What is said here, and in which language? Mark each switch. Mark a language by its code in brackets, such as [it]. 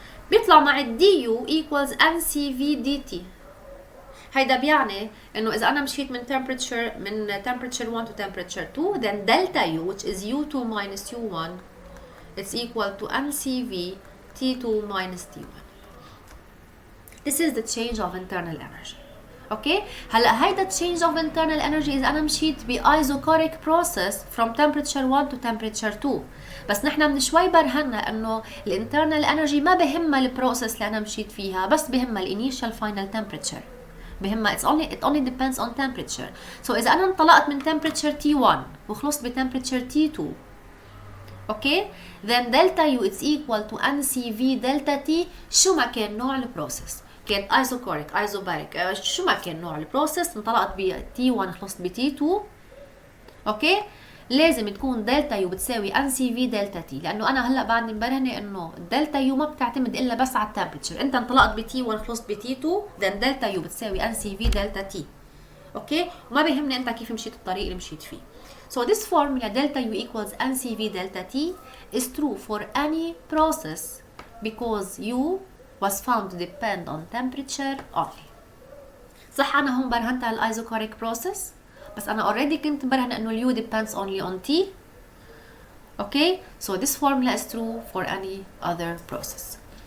[ar] بيطلع مع [en] du equals ncv dt. [ar] هيدا بيعني انه اذا انا مشيت [en] من temperature 1 to temperature 2, then delta u, which is u2 minus u1, it's equal to ncv t2 minus t1. This is the change of internal energy. Okay, [ar] هلا هيدا [en] change of internal energy [ar] اذا انا مشيت [en] isochoric process from temperature 1 to temperature 2. [ar] بس نحن من شوي برهنا انه الانترنال انرجي ما بهمها البروسيس اللي انا مشيت فيها، بس بهمها الانيشال فاينل temperature. بهمها [en] it only depends on temperature. So [ar] اذا انا انطلقت من [en] temperature T1 [ar] وخلصت [en] بtemperature T2, okay, then delta U it's equal to NCV delta T. [ar] شو ما كان نوع البروسيس، كانت isochoric isobaric شو ما كان نوع البروسيس، انطلقت ب T1 خلصت ب T2، اوكي، لازم تكون دلتا يو بتساوي ان سي في دلتا تي، لانه انا هلا بعدني مبرهنه انه دلتا يو ما بتعتمد الا بس على التمبرتشر. انت انطلقت بتي 1 خلصت بتي 2، then دلتا يو بتساوي ان سي في دلتا تي. اوكي، وما بيهمني انت كيف مشيت الطريق اللي مشيت فيه. [en] So this formula delta U equals NCV delta T is true for any process because U was found to depend on temperature only. [ar] صح أنا هون برهنت على الايزوكوريك process، بس أنا already كنت برهن إنه [en] U depends only on T. Okay, so this formula is true for any other process.